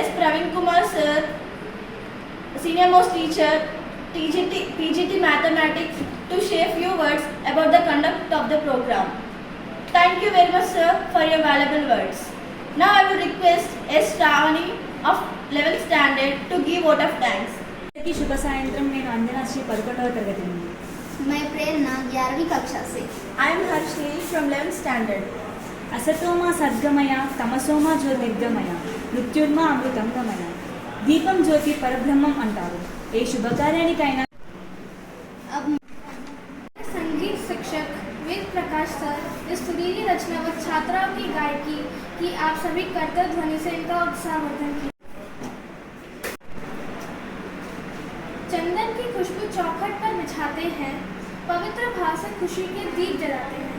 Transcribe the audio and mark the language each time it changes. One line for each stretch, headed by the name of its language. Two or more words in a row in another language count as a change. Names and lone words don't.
English: Praveen Kumar sir, senior most teacher, PGT Mathematics, to share few words about the conduct of the program. Thank you very much, sir, for your valuable words. Now I would request S. Shravani of 11th standard to give vote of thanks.
Telugu: శుభ సాయంత్రం. నేను అంజనా శ్రీ 11వ తరగతి నుండి.
Hindi: मैं प्रेरणा 11वीं कक्षा से.
English: I am Harshni from 11th standard.
Sanskrit: అసతోమా సద్గమయ తమసోమా జ్యోతిర్గమయ మృత్యుర్మా అమృతంగమయ.
Telugu: దీపం జ్యోతి పరబ్రహ్మం అంటారు. ఏ శుభకార్యానికైనా
Hindi: संगीत शिक्षक वेद प्रकाश सर इस सुरीली रचना व छात्राओं की गायकी की आप सभी करतल ध्वनि से इनका उत्साहवर्धन किया. चंदन की खुशबू चौखट पर बिछाते हैं, पवित्र भाव से खुशी के दीप जलाते हैं.